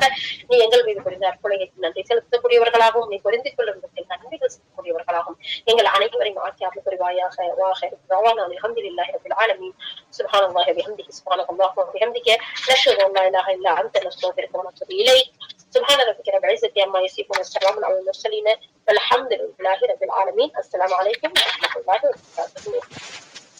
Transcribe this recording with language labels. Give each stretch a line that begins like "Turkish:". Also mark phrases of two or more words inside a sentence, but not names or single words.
Tamil: நீ எங்கள் மீது புரிந்த அற்புதங்களுக்கு நன்றி செலுத்தக்கூடியவர்களாகவும், நீ புரிந்து கொள்ளும் நன்றிகள் செலுத்தக்கூடியவர்களாகவும் எங்கள் அனைவரையும் ஆட்சி புரிவாயாக.
Arabic: الحمد لله رب العالمين. سبحان الله وبحمده، سبحان الله وبحمده، نشهد أن لا إله إلا أنت، نستغفرك ونتوب إليك. سبحان ربك رب العزة عما يصفون، والسلام على المرسلين، والحمد لله رب العالمين. السلام عليكم ورحمة الله وبركاته.